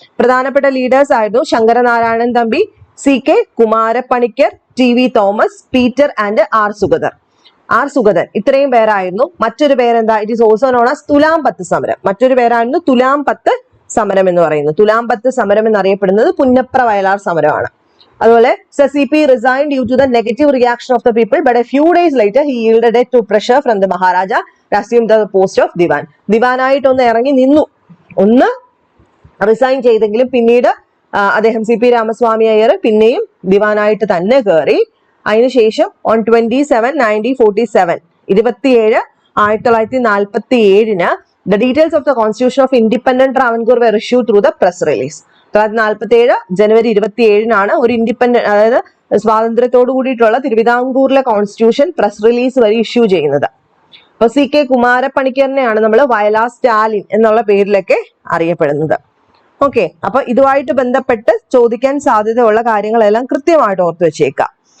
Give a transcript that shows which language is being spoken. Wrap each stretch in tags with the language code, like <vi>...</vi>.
<ml>പ്രധാനപ്പെട്ട ലീഡേഴ്സ് ആയിരുന്നു Sankaranarayanan Thampi, CK Kumarapanicker, TV Thomas, Peter and R Sugathan. ഇത്രയും പേരായിരുന്നു. മറ്റൊരു പേരെന്താ?</ml> <en>it is also known as</en> <ml>തുലാം 10 സമരം. മറ്റൊരു പേരായിരുന്നു തുലാം 10 സമരം എന്ന് പറയുന്നത്. തുലാം 10 സമരം എന്നറിയപ്പെടുന്നത് പുന്നപ്ര വയലാർ സമരമാണ്. അതുപോലെ</ml> <en>CP resigned due to the negative reaction of the people, but a few days later he yielded it to pressure from the Maharaja to assume the post of Diwan.</en> <ml>ദിവാനായിട്ട് ഒന്ന് ഇറങ്ങി നിന്നു, ഒന്ന് റിസൈൻ ചെയ്തെങ്കിലും പിന്നീട് അദ്ദേഹം CP രാമസ്വാമി അയ്യർ പിന്നെയും ദിവാനായിട്ട് തന്നെ കയറി. അതിനുശേഷം</ml> <en>on 27/1947 1947 the details of the constitution of independent Travancore were issued through the press release.</en> <ml>1947 ജനുവരി 27 ഒരു ഇൻഡിപെൻഡന്റ്, അതായത് സ്വാതന്ത്ര്യത്തോടു കൂടിയിട്ടുള്ള തിരുവിതാംകൂറിലെ കോൺസ്റ്റിറ്റ്യൂഷൻ പ്രസ് റിലീസ് വഴി ഇഷ്യൂ ചെയ്യുന്നത്. അപ്പൊ CK കുമാരപ്പണിക്കറിനെയാണ് നമ്മൾ വയലാർ സ്റ്റാലിൻ എന്നുള്ള പേരിലൊക്കെ അറിയപ്പെടുന്നത്. ഓക്കെ, അപ്പൊ ഇതുമായിട്ട് ബന്ധപ്പെട്ട് ചോദിക്കാൻ സാധ്യതയുള്ള കാര്യങ്ങളെല്ലാം കൃത്യമായിട്ട് ഓർത്തു വെച്ചേക്കാം.</ml>